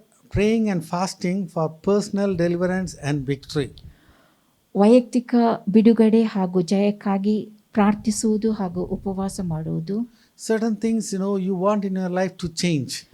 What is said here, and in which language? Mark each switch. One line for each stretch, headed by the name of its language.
English: praying and fasting for personal deliverance and victory.
Kannada: ವೈಯಕ್ತಿಕ ಬಿಡುಗಡೆ ಹಾಗೂ ಜಯಕ್ಕಾಗಿ ಪ್ರಾರ್ಥಿಸುವುದು ಹಾಗೂ ಉಪವಾಸ ಮಾಡುವುದು.
English: Certain things, you want in your life to change.